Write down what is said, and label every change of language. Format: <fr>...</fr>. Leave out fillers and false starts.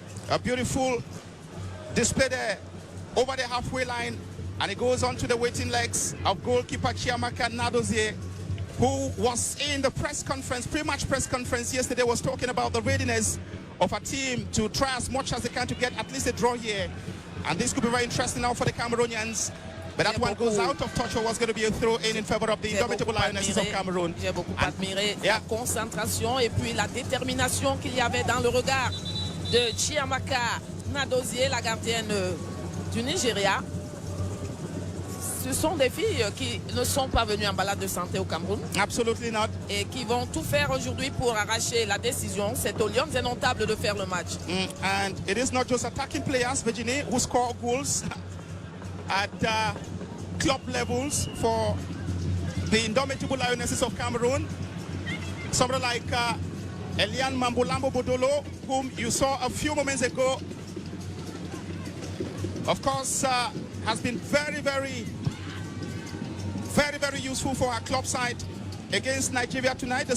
<en>A beautiful display there over the halfway line, and it goes on to the waiting legs of goalkeeper Chiamaka Nadozie, who was in the press conference, pre-match press conference yesterday, was talking about the readiness of a team to try as much as they can to get at least a draw here. And this could be very interesting now for the Cameroonians. But that one goes out of touch, or was going to be a throw-in in favor of the Indomitable Lionesses of Cameroon.</en> <fr>J'ai beaucoup admiré la concentration et puis la détermination qu'il y avait dans le regard de Chiamaka Nadozie, la gardienne du Nigeria. Ce sont des filles qui ne sont pas venues en balade de santé au Cameroun.</fr> <en>Absolutely not.</en> <fr>Et qui vont tout faire aujourd'hui pour arracher la décision. C'est aux Lions indomptables de faire le match.</fr> <en>And it is not just attacking players, Virginie, who score goals at club levels for the Indomitable Lionesses of Cameroon. Somebody like Elian Mambolambo Bodolo, whom you saw a few moments ago, of course, has been very, very useful for our club side against Nigeria tonight.</en>